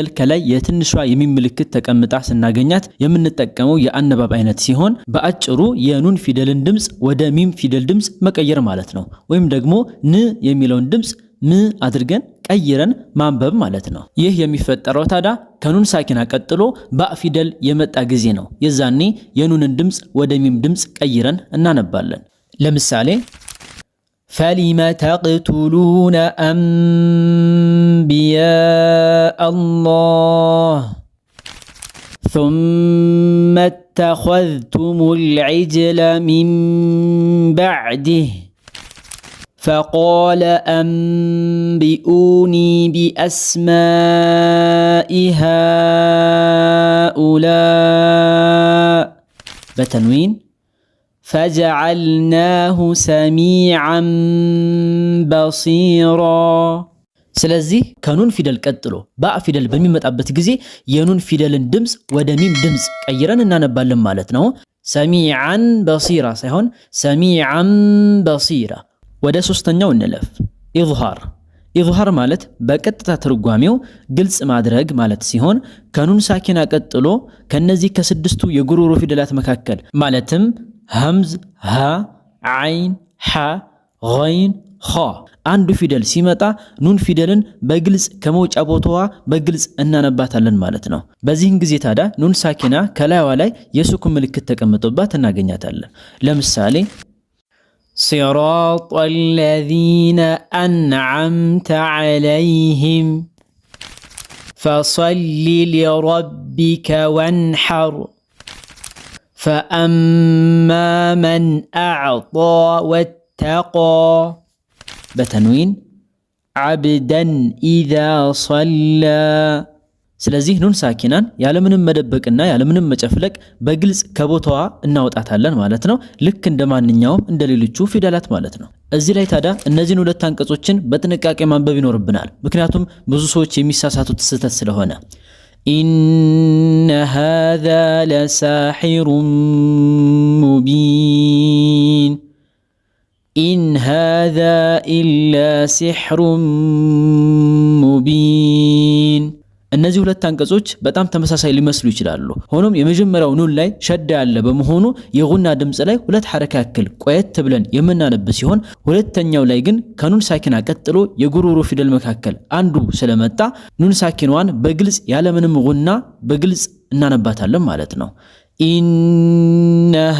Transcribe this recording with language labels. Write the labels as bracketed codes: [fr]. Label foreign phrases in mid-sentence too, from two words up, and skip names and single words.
[am] ከላይ የትንሿ የሚም ምልክት ተቀምጣ ስናገኛት የምንጠቀመው የአነባብ አይነት ሲሆን በአጭሩ የኑን ፊደልን ድምጽ ወደ ሚም ፊደል ድምጽ መቀየር ማለት ነው። ወይም ደግሞ ን የሚለውን ድምጽ ም አድርገን ቀይረን ማንበብ ማለት ነው። ይህ የሚፈጠረው ታዲያ ከኑን ሳኪና ቀጥሎ ባእ ፊደል የመጣ ጊዜ ነው። የዛኔ የኑንን ድምጽ ወደ ሚም ድምጽ ቀይረን እናነባለን። ለምሳሌ [ar] فلم تقتلون أنبياء الله ثم اتخذتم العجل من بعده فقال أنبئوني بأسماء هؤلاء بتنوين فجعلناه سميعا بصيرا [am] ስለዚህ ከኑን ፊደል ቀጥሎ ባእ ፊደል በሚመጣበት ጊዜ የኑን ፊደልን ድምጽ ወደ ሚም ድምጽ ቀይረን እናነባለን ማለት ነው። [ar] سميعا بصيرا [am] ሳይሆን [ar] سميعا بصيرا። [am] ወደ ሶስተኛው እንለፍ። ኢዝሃር ማለት በቀጥታ ትርጓሜው ግልጽ ማድረግ ማለት ሲሆን ከኑን ሳኪና ቀጥሎ ከነዚህ ከስድስቱ የጉሮሮ ፊደላት መካከል ማለትም [ar] همز ها عين ح غين خ [am] አንዱ ፊደል ሲመጣ ኑን ፊደልን በግልጽ ከመውጫ ቦታዋ በግልጽ እናነባታለን ማለት ነው። በዚህን ጊዜ ታዲያ ኑን ሳኪና ከላይዋ ላይ የሱኩን ምልክት ተቀምጦባት እናገኛታለን። ለምሳሌ [ar] صراط الذين أنعمت عليهم فصل لربك وانحر فأما من أعطى واتقى بتنوين عبدا إذا صلى [am] ስለዚህ ኑን ሳኪናን ያለምንም መደበቅና ያለምንም መጨፍለቅ በግልጽ ከቦታዋ እናወጣታለን ማለት ነው። ልክ እንደማንኛውም እንደሌሎቹ ፊደላት ማለት ነው። እዚህ ላይ ታዲያ እነዚህን ሁለት አንቀጾችን በጥንቃቄ ማንበብ ይኖርብናል። ምክንያቱም ብዙ ሰዎች የሚሳሳቱት ስህተት ስለሆነ [ar] إن هذا لساحر مبين إن هذا إلا سحر مبين [am] እነዚህ ሁለት አንቀጾች በጣም ተመሳሳይ ሊመስሉ ይችላሉ። ሆኖም የመጀመሪያው ኑን ላይ ሸዳ ያለ በመሆኑ የጉና ድምጽ ላይ ሁለት ሐረካ ያክል ቆየት ብለን የምናነብ ሲሆን ሁለተኛው ላይ ግን ከኑን ሳኪና ቀጥሎ የጉሮሮ ፊደል መካከል አንዱ ስለመጣ ኑን ሳኪናዋን በግልጽ ያለምንም ጉና በግልጽ እናነባታለን ማለት ነው። ኢነ